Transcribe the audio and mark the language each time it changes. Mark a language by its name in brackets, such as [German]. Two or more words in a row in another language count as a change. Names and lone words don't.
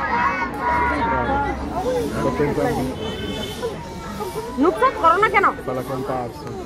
[Italian] Sto pensando. [Bangla] নুসরাত করো না কেন [Italian] Fa la comparsa.